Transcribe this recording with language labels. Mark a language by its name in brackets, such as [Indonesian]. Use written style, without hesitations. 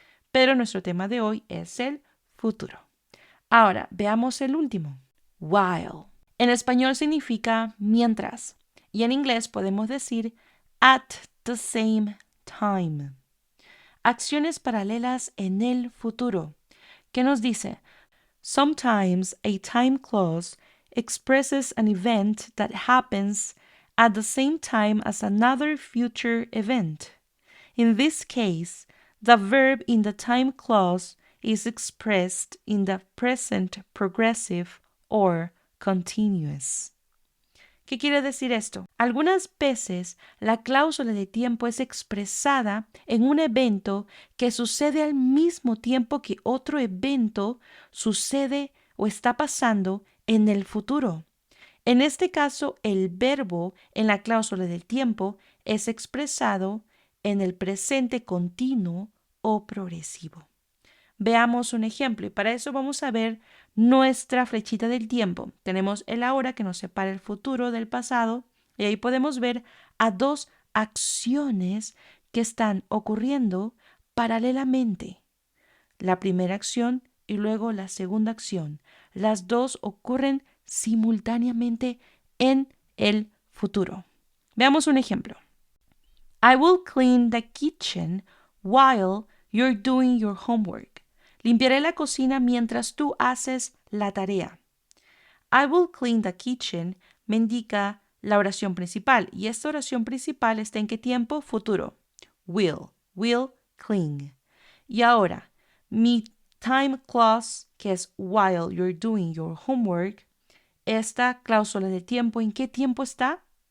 [Spanish] Pero nuestro tema de hoy es el futuro. Ahora, veamos el último, while. En español significa mientras y en inglés podemos decir [English] at the same time. [Spanish] Acciones paralelas en el futuro. ¿Qué nos dice? [English] Sometimes a time clause expresses an event that happens at the same time as another future event. In this case, the verb in the time clause is expressed in the present progressive or continuous. [Spanish] ¿Qué quiere decir esto? Algunas veces la cláusula de tiempo es expresada en un evento que sucede al mismo tiempo que otro evento sucede o está pasando en el futuro. En este caso, el verbo en la cláusula del tiempo es expresado en el presente continuo o progresivo. Veamos un ejemplo y para eso vamos a ver nuestra flechita del tiempo. Tenemos el ahora que nos separa el futuro del pasado y ahí podemos ver a dos acciones que están ocurriendo paralelamente. La primera acción y luego la segunda acción. Las dos ocurren simultáneamente en el futuro. Veamos un ejemplo. [English] I will clean the kitchen while you're doing your homework. [Spanish] Limpiaré la cocina mientras tú haces la tarea. [English] I will clean the kitchen [Spanish] me indica la oración principal y esta oración principal está en qué tiempo? Futuro. [English] Will clean. [Spanish] Y ahora, mi time clause, que es [English] while you're doing your homework, [Spanish] esta cláusula de tiempo, ¿en qué tiempo está?